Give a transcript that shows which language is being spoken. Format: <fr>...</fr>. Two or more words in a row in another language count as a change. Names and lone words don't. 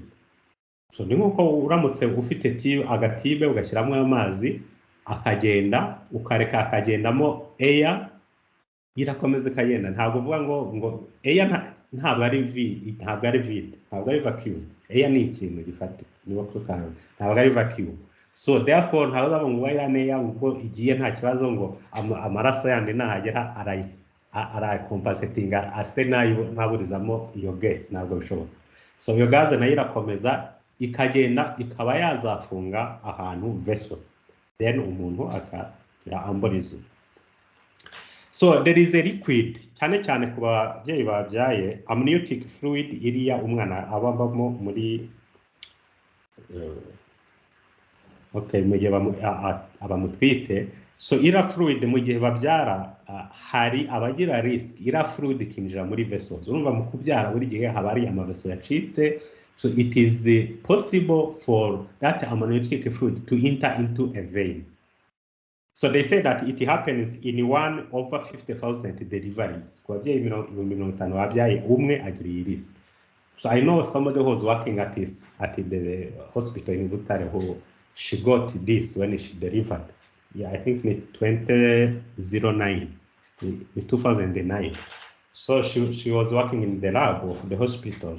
<rw>So ni nkuko uramutse ufite agatibe ugashyiramo amazi akagenda, ukareka akagendamo air, irakomeza ikagenda. Ntabwo uvuga ngo air ntabwo ari vide, ntabwo ari vacuum. Air ni ikintu gifatika, niwo kukanga, ntabwo ari vacuum.</rw> <en>So therefore</en> <rw>ntabwo uzava ngo air neya ngo igiye nta kibazo ngo amaraso yandi nahagera compensatinga ase nayo naburizamo iyo gas, ntabwo bishoboka. So iyo gaze nayo irakomeza ikagenda ikaba yazafunga ahantu vessel, then umuntu akagira embolism.</rw> <en>So there is a liquid</en> <rw>cyane cyane ku babyeyi babyaye,</rw> <en>amniotic fluid</en> <rw>iriya umwana ababamo muri mu gihe abamutwite. So ira fluid mu gihe babyara hari abagira risk ira fluid kinjira muri vessels. Urumva mu kubyara buri gihe haba ari amaveso yacitse.</rw> <en>So it is possible for that</en> <rw>amniotic fluid</rw> <en>to enter into a vein. So they say that it happens in 1/50,000 deliveries.</en> <rw>Kwa babyeyi 50 babyaye umwe agira iyi risk.</rw> <en>So I know somebody who was working at the hospital in Butare who she got this when she delivered. Yeah, I think in 2009. So she was working in the lab of the hospital.</en>